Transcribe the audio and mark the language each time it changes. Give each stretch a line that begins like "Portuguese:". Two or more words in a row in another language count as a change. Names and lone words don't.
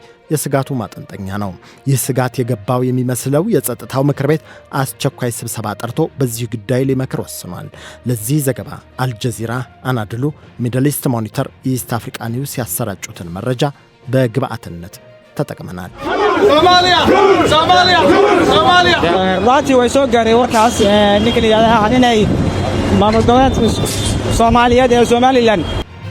Amharic: የስጋቱ ማጠንጠኛ ነው። ይህ ስጋት የገባው የሚመስለው የጸጥታው ምክር ቤት አስቸኳይ ስብሰባ ጠርቶ በዚህ ጉዳይ ሊመክር ወስኗል። ለዚህ ዘገባ አልጀዚራ፣ አናድሉ፣ ሚድል ኢስት ሞኒተር፣ ኢስት አፍሪካ ኒውስ ያሰራጩትን መረጃ በግብአትነት ተጠቅመናል።
Somali: runtii way soo gaaray warkaas ninka la yiraahdo inay maamul goboleedka Soomaaliyeed ee Somaliland